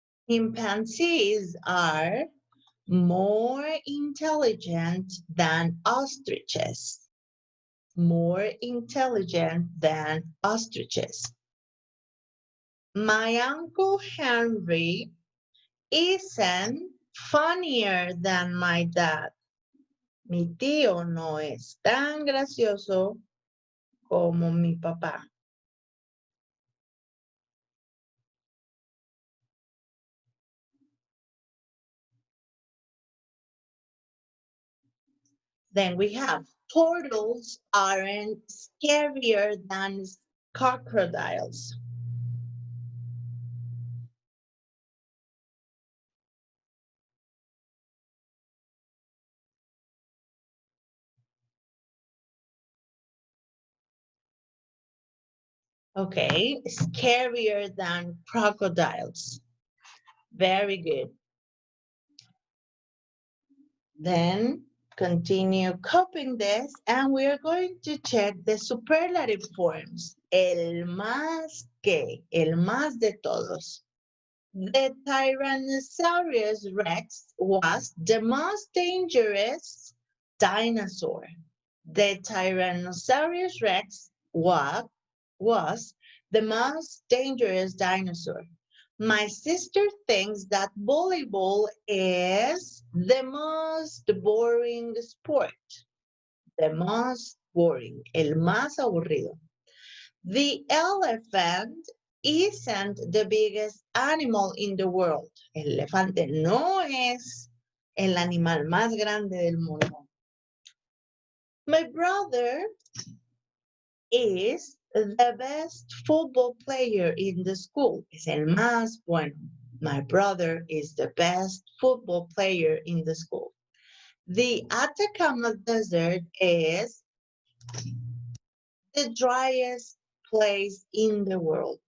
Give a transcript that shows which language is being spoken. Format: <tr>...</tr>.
<en>Chimpanzees are more intelligent than ostriches. More intelligent than ostriches. My Uncle Henry isn't funnier than my dad.</en> <es>Mi tío no es tan gracioso como mi papá.</es> <en>Then we have turtles aren't scarier than crocodiles. Okay, scarier than crocodiles. Very good. Then continue copying this and we are going to check the superlative forms.</en> <es>El más que, el más de todos.</es> <en>The Tyrannosaurus Rex was the most dangerous dinosaur. The Tyrannosaurus Rex was the most dangerous dinosaur. My sister thinks that volleyball is the most boring sport. The most boring,</en> <es>el más aburrido.</es> <en>The elephant isn't the biggest animal in the world.</en> <es>El elefante no es el animal más grande del mundo.</es> <en>My brother is the best football player in the school.</en> <es>Es el más bueno.</es> <en>My brother is the best football player in the school. The Atacama Desert is the driest place in the world.</en>